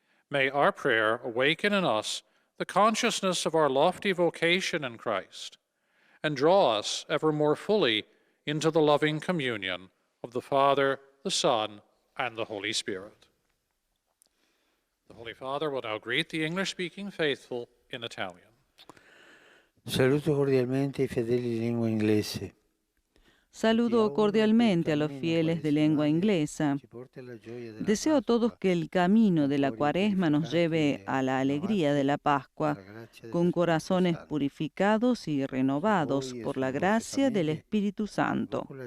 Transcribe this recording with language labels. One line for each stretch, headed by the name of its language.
English: May our prayer awaken in us the consciousness of our lofty vocation in Christ and draw us ever more fully into the loving communion of the Father, the Son, and the Holy Spirit. The Holy Father will now greet the English-speaking faithful in Italian.
Italian: Saluto cordialmente i fedeli di lingua inglese.
Spanish: Saludo cordialmente a los fieles de lengua inglesa. Deseo a todos que el camino de la Cuaresma nos lleve a la alegría de la Pascua, con corazones purificados y renovados por la gracia del Espíritu Santo.